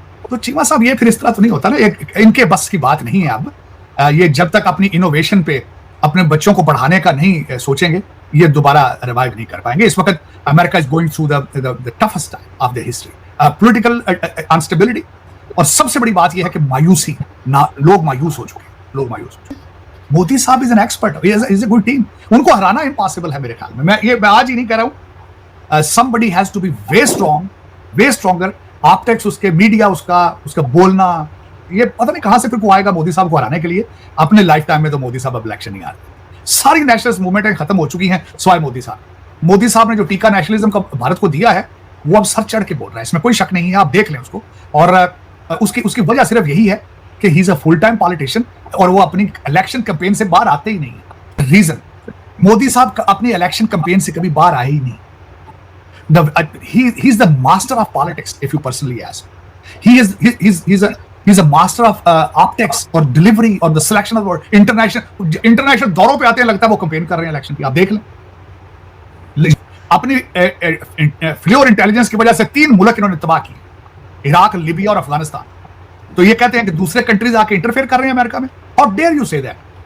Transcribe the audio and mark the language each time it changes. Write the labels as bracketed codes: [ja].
[hi] तो चीमा साहब, ये फिर इस तरह तो नहीं होता ना, इनके बस की बात नहीं है। अब ये जब तक अपनी इनोवेशन पे अपने बच्चों को बढ़ाने का नहीं सोचेंगे, ये दोबारा रिवाइव नहीं कर पाएंगे। [en] इस वक्त America is going through the toughest time of the history, political unstability. [hi] और सबसे बड़ी बात यह है कि मायूसी, लोग मायूस हो चुके हैं, लोग मायूस हो चुके हैं। मोदी साहब [en] Is an expert, is a good team. [hi] उनको हराना इम्पॉसिबल है मेरे ख्याल में। मैं आज ही नहीं कह रहा हूं, [en] somebody has to be way strong, way stronger। [hi] Optics, उसके मीडिया, उसका बोलना, ये पता नहीं कहां से फिर को आएगा मोदी साहब को हराने के लिए। अपने लाइफ टाइम में तो मोदी साहब अब इलेक्शन नहीं आ रहे। सारी नेशनलिस्ट मूवमेंटें खत्म हो चुकी हैं सिवाय मोदी साहब। मोदी साहब ने जो टीका नेशनलिज्म का भारत को दिया है, वो अब सर चढ़ के बोल रहा है, इसमें कोई शक नहीं है। आप देख लें उसको। और उसकी वजह सिर्फ यही है कि [en] he is a full time politician, [hi] और वो अपनी इलेक्शन कैंपेन से बाहर आते ही नहीं है। रीजन, मोदी साहब अपनी इलेक्शन कैंपेन से कभी बाहर आए ही नहीं। [en] He is the master of politics, if you personally ask. He's a master of optics or delivery or the selection of word. [hi] International दौरों पे आते हैं, लगता है वो कैंपेन कर रहे हैं इलेक्शन की। आप देख लें, अपनी फ्लोर इंटेलिजेंस की वजह से 3 मुल्क इन्होंने तबाह किए, इराक, लीबिया और अफगानिस्तान। तो ये कहते हैं कि दूसरे कंट्रीज आके इंटरफेयर कर रहे हैं अमेरिका में। [en] How dare you say that?